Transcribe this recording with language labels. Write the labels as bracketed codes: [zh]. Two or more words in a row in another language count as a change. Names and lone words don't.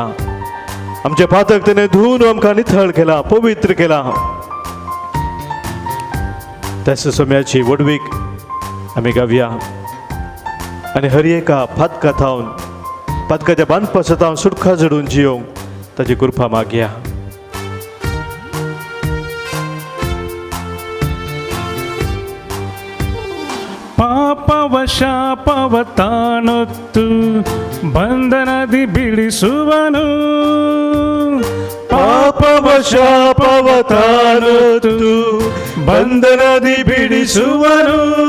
[kok] आमचे फातक ताणें धुवन आमकां नितळ केला, पवित्र केला. त्याच सोम्याची वडवीक आमी गावया आनी हर एका फातका थावन पातकाच्या बांदपासत हांव सुटका जडून जियोंक ताची कृपा मागया. [kn] ಪಾಪವ ಶಾಪವ ತಾನೊತ್ತು ಬಂಧನದಿ ಬಿಡಿಸುವನು. ಪಾಪವ ಶಾಪವ ತಾನೊತ್ತು ಬಂಧನದಿ ಬಿಡಿಸುವನು.